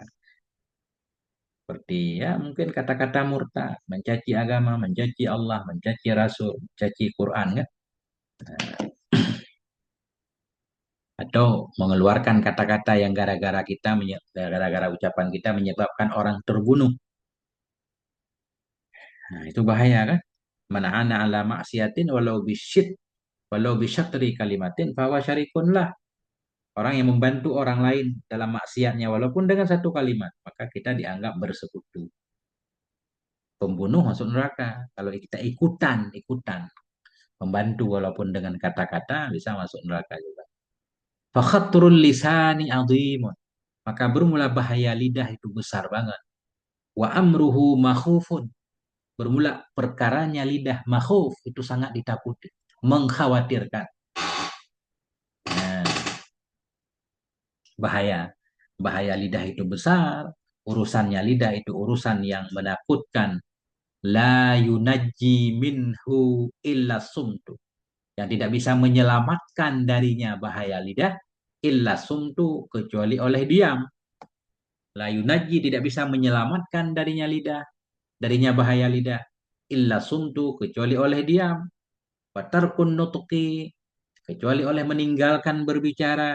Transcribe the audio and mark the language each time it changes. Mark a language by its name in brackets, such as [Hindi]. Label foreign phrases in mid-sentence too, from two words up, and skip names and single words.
[Indonesian] Seperti ya mungkin kata-kata murtad, mencaci agama, mencaci Allah, mencaci Rasul, mencaci Quran kan? Atau mengeluarkan kata-kata yang gara-gara ucapan kita menyebabkan orang terbunuh. Nah, itu bahaya kan? [Arabic] من أعان على معصية ولو بشطر كلمة فهو شريك له. [Indonesian] Orang yang membantu orang lain dalam maksiatnya walaupun dengan satu kalimat, maka kita dianggap bersekutu. Pembunuh masuk neraka. Kalau kita ikutan membantu walaupun dengan kata-kata, bisa masuk neraka juga. [Arabic] فخطر اللسان عظيم. [Indonesian] Maka bermula bahaya lidah itu besar banget. [Arabic] وأمره مخوف. [Indonesian] Bermula perkaranya lidah makhuf, itu sangat ditakuti, mengkhawatirkan. Nah, bahaya. Bahaya lidah itu besar. Urusannya lidah itu urusan yang menakutkan. [Arabic] لا ينجي منه إلا الصمت. [Indonesian] Yang tidak bisa menyelamatkan darinya bahaya lidah, [Arabic] إلا الصمت, [Indonesian] kecuali oleh diam. [Arabic] لا ينجي, [Indonesian] tidak bisa menyelamatkan darinya bahaya lidah. [Arabic] إلا الصمت, [Indonesian] kecuali oleh diam. [Arabic] وترك النطق, [Indonesian] kecuali oleh meninggalkan berbicara.